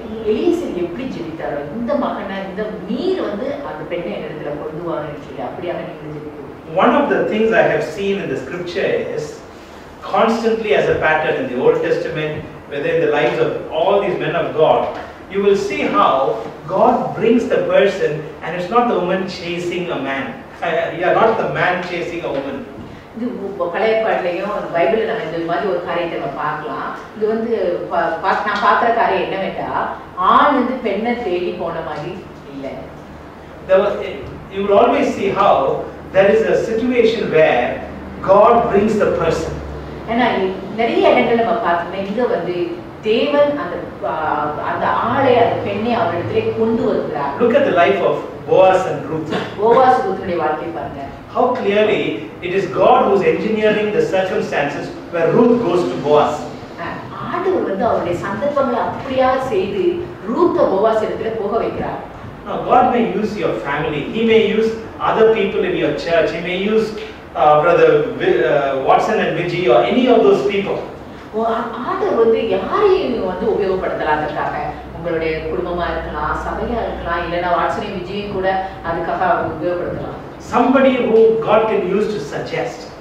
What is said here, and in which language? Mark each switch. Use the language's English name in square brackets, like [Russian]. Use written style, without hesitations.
[Tamil] எலியேசர் எப்படி ஜெபித்தாரோ இந்த மகனை இந்த நீர் வந்து அந்த பெண்ணை இடத்துல கொண்டு வாங்கன்னு சொல்லி அப்படியாக நீங்க ஜெபிக்கணும். [English] One of the things I have seen in the scripture is constantly as a pattern in the Old Testament, whether in the lives of all these men of God, you will see how God brings the person and it's not the woman chasing a man. Yeah, not the man chasing a woman. [Tamil] இது பழைய பாடலையும் பைபிள்ல நம்ம இந்த மாதிரி ஒரு காரியத்தை நம்ம பார்க்கலாம். இது வந்து நான் பார்க்குற காரியம் என்னவென்றா ஆண் வந்து பெண்ணை தேடி போன மாதிரி இல்லை. [English] You will always see how there is a situation where God brings the person. [Tamil] ஏன்னா நிறைய இடங்கள் நம்ம பார்த்தோம்னா இங்க வந்து தேவன் அந்த ஆளை அந்த பெண்ணை அவரிடத்திலே கொண்டு வருகிறார். [English] Look at the life of Boaz and Ruth. [Tamil] Boaz ரூத்துடைய வாழ்க்கை பாருங்க. [English] How clearly it is God who is engineering the circumstances where Ruth goes to Boaz. [Tamil] ஆண்டவர் வந்து அவருடைய சந்தர்ப்பங்களை அப்படியே செய்து ரூத்த போவாஸ் இடத்துல போக வைக்கிறார். [English] Now God may use your family. He may use other people in your church. He may use brother Watson and Vijay or any of those people. [Tamil] ஆண்டவர் வந்து யாரையும் வந்து உபயோகப்படுத்தலாம். அதற்காக உங்களுடைய குடும்பமா இருக்கலாம், சபையா இருக்கலாம், இல்லைன்னா வாட்சனையும் விஜயும் கூட அதுக்காக உபயோகப்படுத்தலாம். [English] Somebody who God can use to suggest.